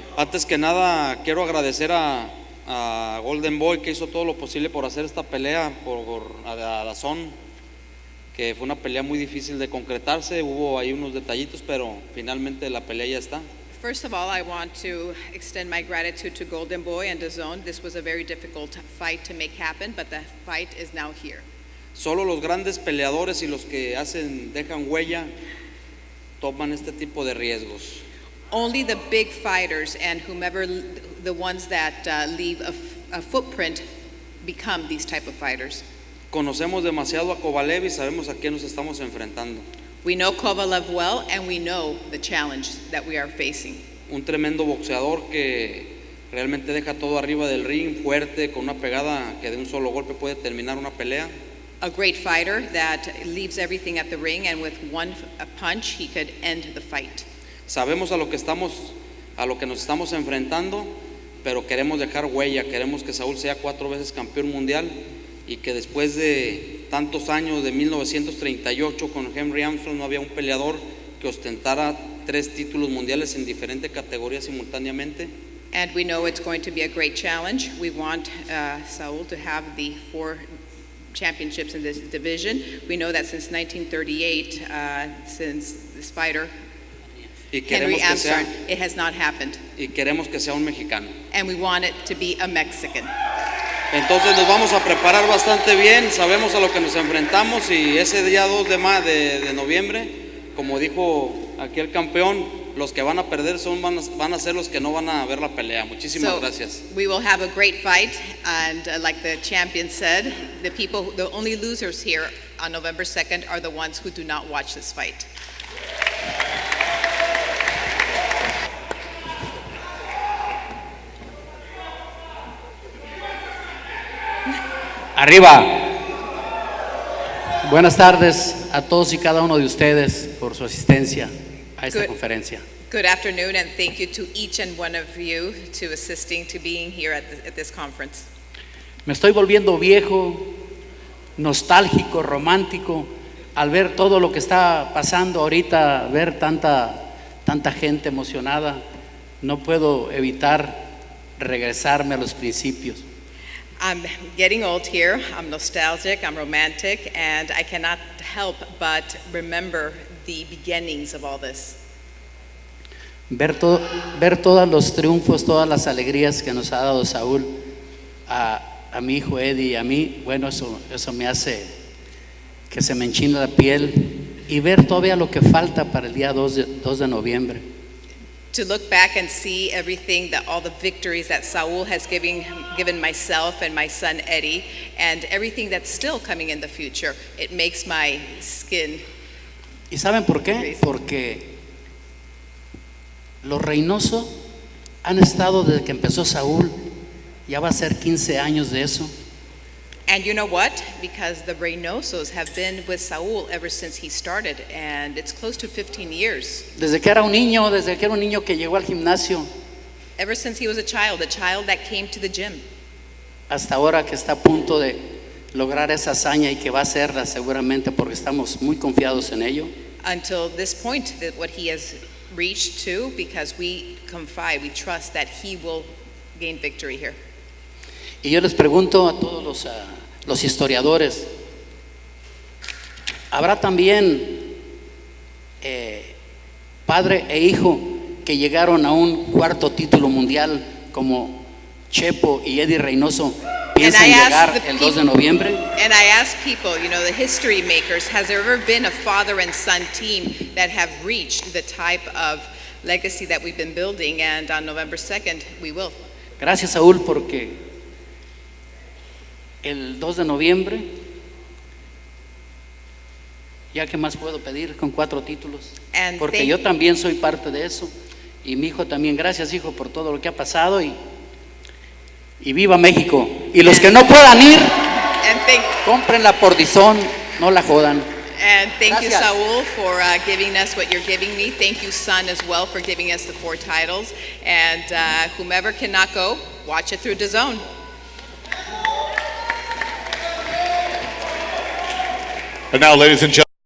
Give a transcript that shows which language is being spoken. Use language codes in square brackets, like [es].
[es] Antes que nada, quiero agradecer a Golden Boy que hizo todo lo posible por hacer esta pelea a DAZN, que fue una pelea muy difícil de concretarse. Hubo ahí unos detallitos, pero finalmente la pelea ya está. [en] First of all, I want to extend my gratitude to Golden Boy and DAZN. This was a very difficult fight to make happen, but the fight is now here. [es] Solo los grandes peleadores y los que dejan huella toman este tipo de riesgos. [en] Only the big fighters and whomever, the ones that leave a footprint, become these type of fighters. [es] Conocemos demasiado a Kovalev y sabemos a qué nos estamos enfrentando. [en] We know Kovalev well, and we know the challenge that we are facing. [es] Un tremendo boxeador que realmente deja todo arriba del ring, fuerte, con una pegada que de un solo golpe puede terminar una pelea. [en] A great fighter that leaves everything at the ring, and with one punch he could end the fight. [es] Sabemos a lo que nos estamos enfrentando, pero queremos dejar huella, queremos que Saúl sea 4 veces campeón mundial y que después de tantos años, de 1938 con Henry Armstrong, no había un peleador que ostentara 3 títulos mundiales en diferentes categorías simultáneamente. [en] And we know it's going to be a great challenge. We want Saul to have the 4 championships in this division. We know that since 1938, since this fighter, Henry Armstrong, it has not happened. [es] Y queremos que sea un mexicano. [en] And we want it to be a Mexican. [es] Entonces nos vamos a preparar bastante bien, sabemos a lo que nos enfrentamos y ese día 2 de noviembre, como dijo aquí el campeón, los que van a perder van a ser los que no van a ver la pelea. Muchísimas gracias. [en] We will have a great fight, and like the champion said, the only losers here on November 2nd are the ones who do not watch this fight. [es] Arriba. Buenas tardes a todos y cada uno de ustedes por su asistencia a esta conferencia. [en] Good afternoon, and thank you to each and one of you to assisting, to being here at this conference. [es] Me estoy volviendo viejo, nostálgico, romántico al ver todo lo que está pasando ahorita, ver tanta gente emocionada. No puedo evitar regresarme a los principios. [en] I'm getting old here, I'm nostalgic, I'm romantic, and I cannot help but remember the beginnings of all this. [es] Ver todos los triunfos, todas las alegrías que nos ha dado Saúl a mi hijo Eddie y a mí, bueno, eso me hace que se me enchine la piel y ver todavía lo que falta para el día 2 de noviembre. [en] To look back and see everything, all the victories that Saul has given myself and my son Eddie, and everything that's still coming in the future, it makes my skin. [es] ¿Y saben por qué? Porque los Reynoso han estado desde que empezó Saúl, ya va a ser 15 años de eso. [en] And you know what? Because the Reynosos have been with Saul ever since he started, and it's close to 15 years. [es] Desde que era un niño que llegó al gimnasio. [en] Ever since he was a child that came to the gym. [es] Hasta ahora que está a punto de lograr esa hazaña y que va a hacerla seguramente porque estamos muy confiados en ello. [en] Until this point, that what he has reached to, because we trust that he will gain victory here. [es] Y yo les pregunto a todos los historiadores, ¿habrá también padre e hijo que llegaron a un 4º título mundial como Chepo y Eddie Reynoso piensan llegar el 2 de noviembre? [en] And I ask people, the history makers, has there ever been a father and son team that have reached the type of legacy that we've been building? And on November 2nd, we will. [es] Gracias, Saúl, porque el 2 de noviembre, ya que más puedo pedir con 4 títulos, porque yo también soy parte de eso y mi hijo también. Gracias, hijo, por todo lo que ha pasado y viva México. Y los que no puedan ir, cómprenla por DAZN, no la jodan. [en] And thank you, [es] Gracias. [en] Saul, for giving us what you're giving me. Thank you, son, as well, for giving us the 4 titles. And whomever cannot go, watch it through DAZN. And now, ladies and gentlemen,